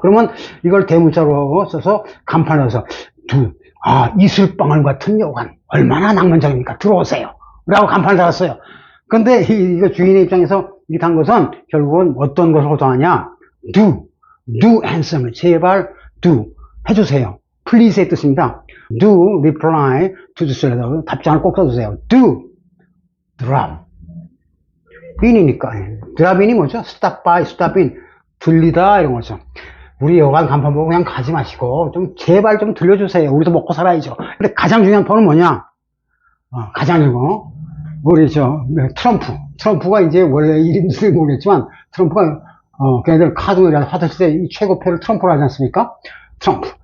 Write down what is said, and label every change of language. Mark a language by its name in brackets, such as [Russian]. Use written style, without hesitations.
[Korean] 그러면 이걸 대문자로 써서 간판을 넣어서 이슬방울 같은 여관 얼마나 낭만적입니까? 들어오세요 라고 간판을 달았어요. 근데 이거 주인의 입장에서 이게 단 것은 결국은 어떤 것을 호소하냐? [English] do handsomely. [Korean] 제발 do 해주세요. please의 뜻입니다. [English] do reply to this letter. [Korean] 답장을 꼭 써주세요. [English] do drop in이니까. drop in이 뭐죠? stop by, stop in. [Korean] 들리다 이런 거죠. 우리 여관 간판 보고 그냥 가지 마시고 좀 제발 좀 들려주세요. 우리도 먹고 살아야죠. 근데 가장 중요한 폰은 뭐냐? 가장 중요한 거 우리 트럼프가 이제 원래 이름을 모르겠지만 트럼프가 걔네들 카드를 하듯이 때 이 최고패를 트럼프로 하지 않습니까? 트럼프.